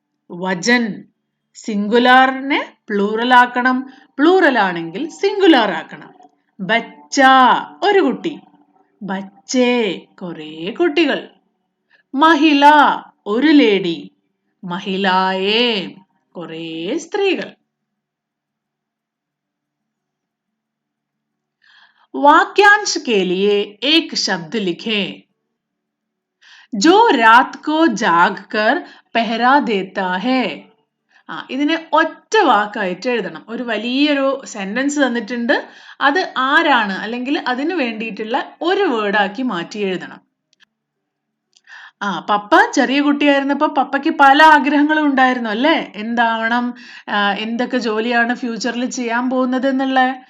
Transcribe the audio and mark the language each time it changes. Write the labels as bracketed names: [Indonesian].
[Malayalam] Vachan സിംഗുലാറിനെ plural ആക്കണം, plural ആണെങ്കിൽ singular ആക്കണം. ബച്ച ഒരു കുട്ടി, ബച്ചേ കുറേ കുട്ടികൾ. മഹിള ഒരു ലേഡി, महिलाएं കുറേ സ്ത്രീകൾ. [Hindi] वाक्यांश के लिए एक शब्द लिखें जो रात को जाग कर पहरा देता है. [Malayalam] ഇതിനെ ഒറ്റ വാക്കായിട്ട് എഴുതണം. ഒരു വലിയൊരു സെന്റൻസ് തന്നിട്ടുണ്ട്, അത് ആരാണ് അല്ലെങ്കിൽ അതിന് വേണ്ടിയിട്ടുള്ള ഒരു വേർഡാക്കി മാറ്റി എഴുതണം. പപ്പ ചെറിയ കുട്ടിയായിരുന്നപ്പോ പപ്പയ്ക്ക് പല ആഗ്രഹങ്ങളും ഉണ്ടായിരുന്നു അല്ലേ? എന്താവണം, എന്തൊക്കെ ജോലിയാണ് ഫ്യൂച്ചറിൽ ചെയ്യാൻ പോകുന്നത് എന്നുള്ള.